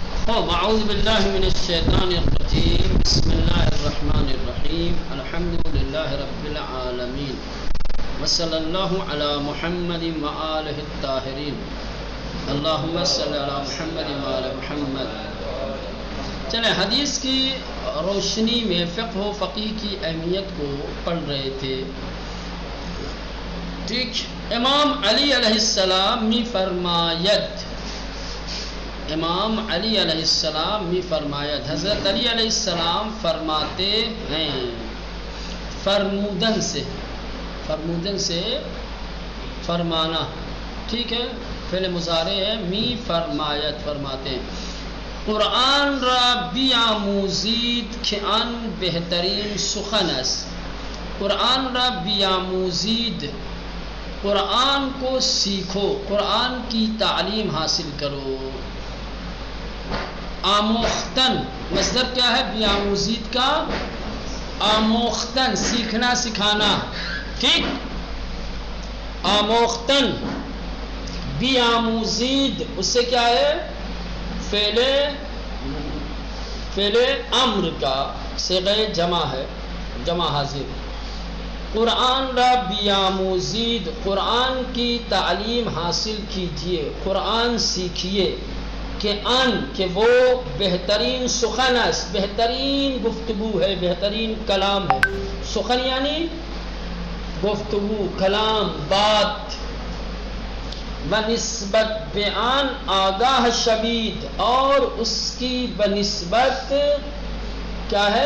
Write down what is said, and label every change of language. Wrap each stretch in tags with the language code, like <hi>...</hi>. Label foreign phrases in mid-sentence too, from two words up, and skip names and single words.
<ar>اعوذ باللہ من الشیطان الرجیم بسم اللہ الرحمن الرحیم الحمد للہ رب العالمین وصلی اللہ علی محمد وآلہ الطاہرین اللہم صلی علی محمد وآل محمد۔</ar> <ur>چلیں حدیث کی روشنی میں فقہ و فقیہ کی اہمیت کو پڑھ رہے تھے۔ ٹھیک، امام علی علیہ السلام</ur> <fa>می فرماید،</fa> <ur>امام علی علیہ السلام می</ur> <fa>فرماید،</fa> <ur>حضرت علی علیہ السلام فرماتے ہیں فرمودن سے فرمانا، ٹھیک ہے، فعل مضارع ہے،</ur> <fa>می فرماید</fa> <ur>فرماتے ہیں،</ur> <fa>قرآن را بیاموزید کہ ان بہترین سخن است، قرآن را بیاموزید،</fa> <ur>قرآن کو سیکھو، قرآن کی تعلیم حاصل کرو۔ آموختن مصدر کیا ہے بیاموزید کا؟ آموختن، سیکھنا سکھانا، ٹھیک، آموختن بیاموزید، اس سے کیا ہے؟ فعل امر کا صیغہ جمع ہے، جمع حاضر۔</ur> <fa>قرآن را بیاموزید،</fa> <ur>قرآن کی تعلیم حاصل کیجئے، قرآن سیکھیے، کہ وہ</ur> <fa>بہترین سخن است،</fa> <ur>بہترین گفتگو ہے، بہترین کلام ہے۔ سخن یعنی گفتگو، کلام، بات۔ بنسبت</ur> <fa>بیان آگاہ شبید،</fa> <ur>اور اس کی بنسبت کیا ہے؟</ur>